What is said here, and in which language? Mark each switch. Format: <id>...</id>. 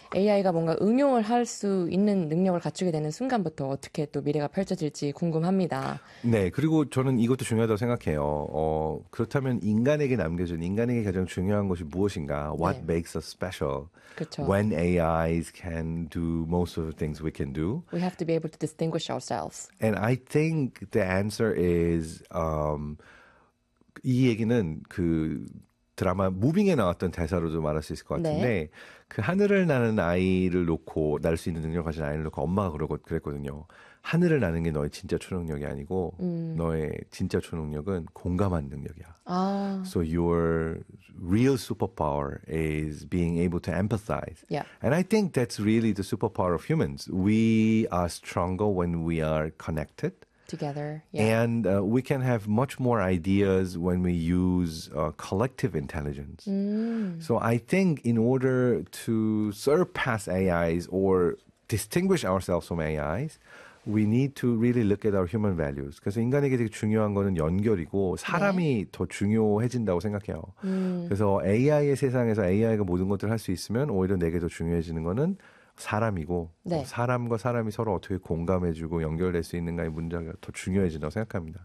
<ko>AI가 뭔가 응용을 할 수 있는 능력을 갖추게 되는 순간부터 어떻게 또 미래가 펼쳐질지 궁금합니다. 네. 그리고 저는 이것도 중요하다고 생각해요. 그렇다면 인간에게 남겨진, 인간에게 가장 중요한 것이 무엇인가?</ko> <en>What makes us special?</en> <ko>그쵸.</ko> <en>When AIs can do most of the things we can do? We have to be able to distinguish ourselves. And I think the answer is</en> <ko>이 얘기는 그 드라마 무빙에 나왔던 대사로도 말할 수 있을 것 같은데 네. 그 하늘을 나는 아이를 놓고 날 수 있는 능력을 가진 아이를 놓고 엄마가 그러고 그랬거든요. 하늘을 나는 게 너의 진짜 초능력이 아니고 너의 진짜 초능력은 공감하는 능력이야. 아.</ko> <en>So your real superpower is being able to empathize. Yeah. And I think that's really the superpower of humans. We are stronger when we are connected. Together, yeah. And we can have much more ideas when we use collective intelligence. So I think in order to surpass AIs or distinguish ourselves from AIs, we need to really look at our human values.</en> <ko>그래서 인간에게 되게 중요한 거는 연결이고 사람이 네. 더 중요해진다고 생각해요. 그래서 AI의 세상에서 AI가 모든 것들을 할 수 있으면 오히려 내게 더 중요해지는 거는 사람이고 네. 사람과 사람이 서로 어떻게 공감해주고 연결될 수 있는가의 문제가 더 중요해진다고 생각합니다.</ko>